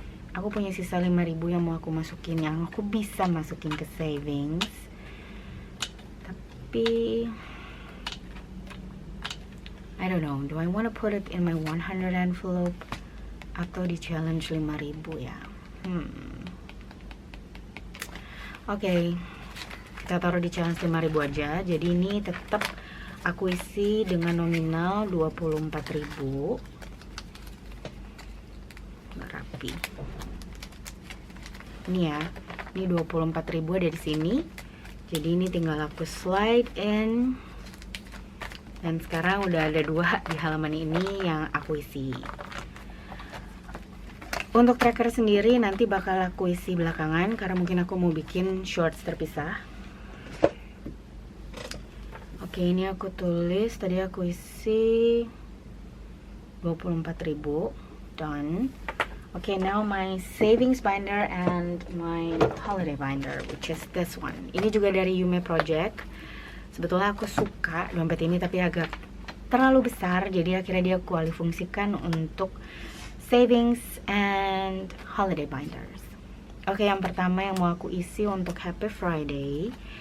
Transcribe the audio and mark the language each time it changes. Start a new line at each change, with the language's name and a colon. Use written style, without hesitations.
Indonesian: Aku punya sisa 5.000 yang mau aku masukin, yang aku bisa masukin ke savings.
English: Tapi I don't know, do I want to put it in my 100 envelope
Indonesian: atau di challenge 5.000 ya.
English: Oke.
Indonesian: kita taruh di challenge 5.000 aja. Jadi ini tetap aku isi dengan nominal 24.000. Nggak rapi. Ini ya, ini 24.000 ada di sini. Jadi ini tinggal aku slide in. Dan sekarang udah ada 2 di halaman ini yang aku isi. Untuk tracker sendiri nanti bakal aku isi belakangan karena mungkin aku mau bikin shorts terpisah. Oke, ini aku tulis, tadi aku isi 24.000.
English: Done. Okay, now my savings binder and my holiday binder, which is this one.
Indonesian: Ini juga dari Yume Project. Sebetulnya aku suka dompet ini tapi agak terlalu besar, jadi akhirnya dia aku alih fungsikan untuk
English: savings and holiday binders.
Indonesian: Oke, yang pertama yang mau aku isi untuk Happy Friday.